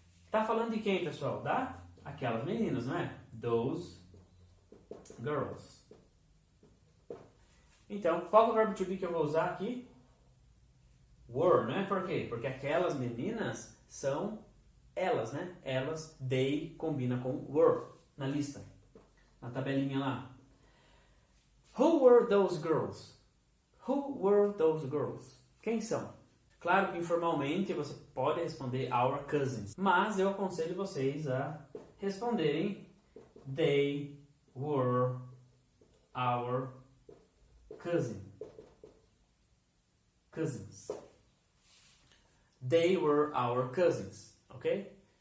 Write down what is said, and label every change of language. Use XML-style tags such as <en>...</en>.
<pt>Tá falando de quem, pessoal? Aquelas meninas, não é?</pt> <en>Those girls.</en> <pt>Então, qual é o verbo to be que eu vou usar aqui? Were, né? Por quê? Porque aquelas meninas são elas, né? Elas, they, combina com were na lista, na tabelinha lá.</pt> <en>Who were those girls? Who were those girls?</en> <pt>Quem são? Claro que informalmente você pode responder</pt> <en>our cousins,</en> <pt>mas eu aconselho vocês a responderem</pt> <en>they were our cousins. They were our cousins, ok?</en>